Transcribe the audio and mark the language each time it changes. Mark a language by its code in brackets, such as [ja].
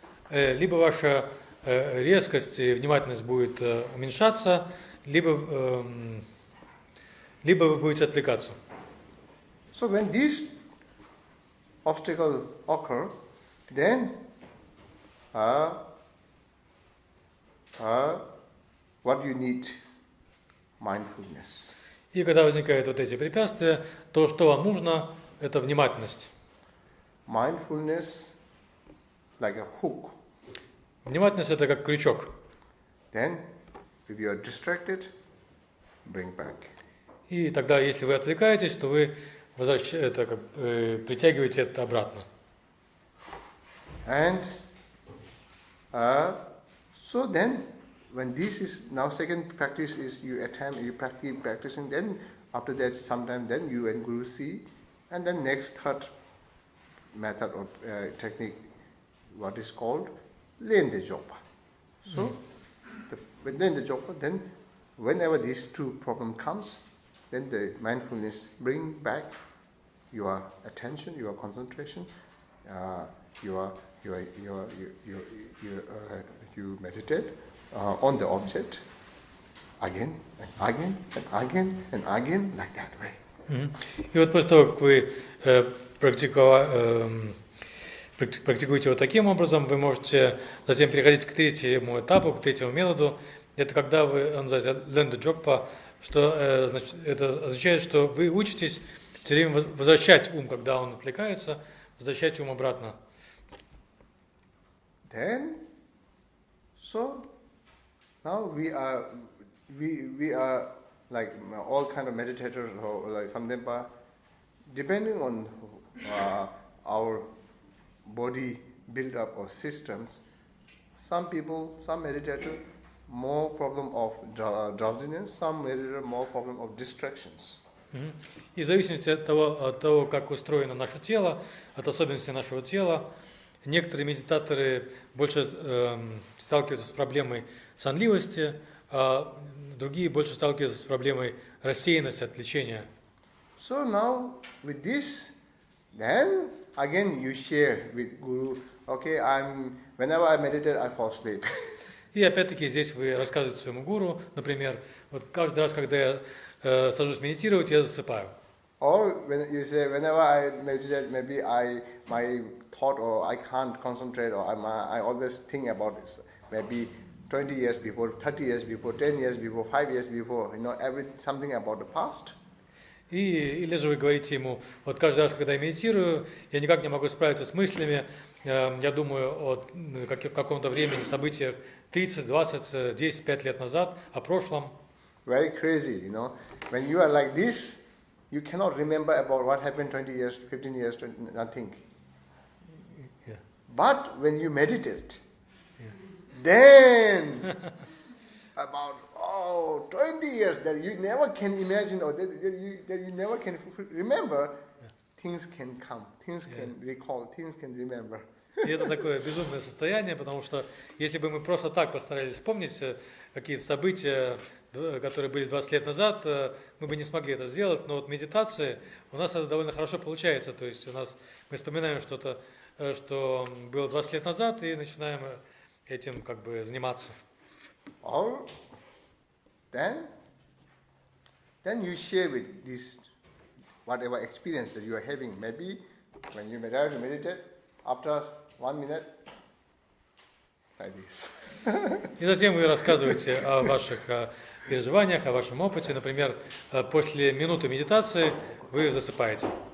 [ru] Либо ваша резкость и внимательность будет уменьшаться, либо вы будете отвлекаться. [en] So when these obstacles occur, then what you need? Mindfulness. [ru] И когда возникают вот эти препятствия, то, что вам нужно, это внимательность. [en] Mindfulness like a hook. [ru] Внимательность это как крючок. [en] Then, if you are distracted, bring back. [ru] И тогда, если вы отвлекаетесь, то вы притягиваете это обратно. [en] And so then, when this is now second practice is you practicing, then after that sometime then you and Guru see, and then next third method or technique, what is called Lende Jokpa. So with Lende Jokpa, then whenever these two problem comes, then the mindfulness bring back your attention, your concentration, you meditate on the object again and again and again and again, like that way. [ru] И вот после того, как вы практикуете вот таким образом, вы можете затем переходить к третьему этапу, к третьему методу. Это когда вы, он называется Lende Jokpa, что это означает, что вы учитесь все время возвращать ум, когда он отвлекается, возвращать ум обратно. [en] Then, so now we are like all kind of meditators or like Samdempa, depending on our body build up or systems. Some people, some meditator, more problem of drowsiness, some meditator more problem of distractions. [ru] И в зависимости от того, как устроено наше тело, от особенностей нашего тела, некоторые медитаторы больше сталкиваются с проблемой сонливости, а другие больше сталкиваются с проблемой рассеянности, отвлечения. [en] So now with this, then again you share with Guru. Okay, whenever I meditate, I fall asleep. [ru] И опять-таки здесь вы рассказываете своему гуру, например, вот каждый раз, когда я сажусь медитировать, я засыпаю. [en] Or when you say, whenever I meditate, maybe my thought or I can't concentrate or I always think about this. Maybe 20 years before, 30 years before, 10 years before, 5 years before, something about the past. [ru] Или же вы говорите ему, вот каждый раз, когда я медитирую, я никак не могу справиться с мыслями я думаю о каком-то времени, событиях 30, 20, 10, 5 лет назад, о прошлом. [en] Very crazy, you know. When you are like this, you cannot remember about what happened 20 years, 15 years, nothing. Yeah. But when you meditate, then about 20 years that you never can imagine or that you never can remember, things can come, things can recall, things can remember. [ru] И это такое безумное состояние, потому что если бы мы просто так постарались вспомнить какие-то события, которые были 20 лет назад, мы бы не смогли это сделать, но вот медитации у нас это довольно хорошо получается, то есть мы вспоминаем что-то, что было 20 лет назад, и начинаем этим как бы заниматься. [en] Or then you share with this whatever experience that you are having. Maybe when you meditate, after 1 minute, like this. [ru] И затем вы рассказываете о ваших переживаниях, о вашем опыте. Например, после минуты медитации вы засыпаете.